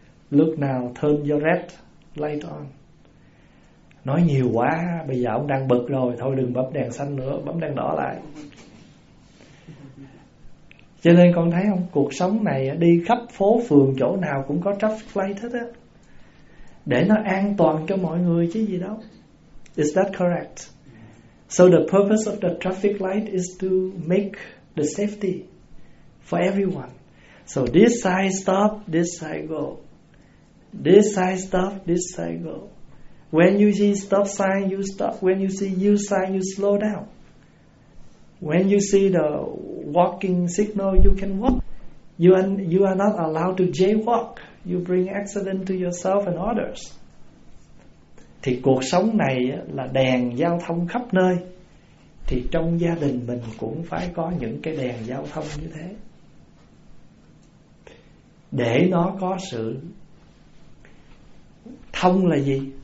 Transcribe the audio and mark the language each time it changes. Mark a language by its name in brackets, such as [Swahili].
[Vietnamese] Lúc nào [English] turn your red light on. [Vietnamese] Nói nhiều quá, bây giờ ông đang bực rồi, thôi đừng bấm đèn xanh nữa, bấm đèn đỏ lại. Cho nên con thấy không, cuộc sống này đi khắp phố phường, chỗ nào cũng có traffic light hết á, để nó an toàn cho mọi người chứ gì đâu. [English] Is that correct? So the purpose of the traffic light is to make the safety for everyone. So this side stop, this side go. This side stop, this side go. When you see stop sign, you stop. When you see yield sign, you slow down. When you see the walking signal, you can walk. You are not allowed to jaywalk. You bring accident to yourself and others. [Vietnamese] Thì cuộc sống này là đèn giao thông khắp nơi. Thì trong gia đình mình cũng phải có những cái đèn giao thông như thế. Để nó có sự thông là gì?